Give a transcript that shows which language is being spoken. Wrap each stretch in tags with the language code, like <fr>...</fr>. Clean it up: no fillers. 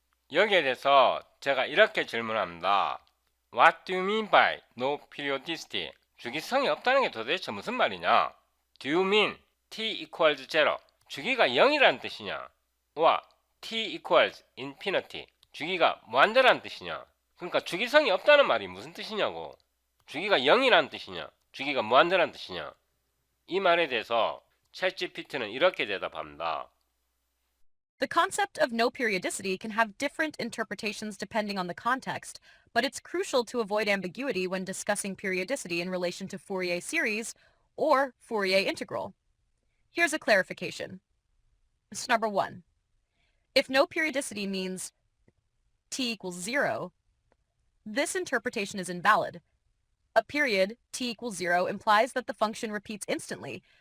<ko>여기에 대해서 제가 이렇게 질문합니다.</ko> <en>What do you mean by no periodicity?</en> <ko>주기성이 없다는 게 도대체 무슨 말이냐?</ko> <en>Do you mean t equals 0?</en> <ko>주기가 0이라는 뜻이냐?</ko> <en>와 t equals infinity.</en> <ko>주기가 무한대라는 뜻이냐? 그러니까 주기성이 없다는 말이 무슨 뜻이냐고. 주기가 0이라는 뜻이냐? 주기가 무한대라는 뜻이냐? 이 말에 대해서 챗GPT는 이렇게 대답합니다.</ko> <en>The concept of no periodicity can have different interpretations depending on the context, but it's crucial to avoid ambiguity when discussing periodicity in relation to Fourier series or Fourier integral. Here's a clarification. Number 1. If no periodicity means t equals 0, this interpretation is invalid. A period, t equals 0, implies that the function repeats instantly,</en>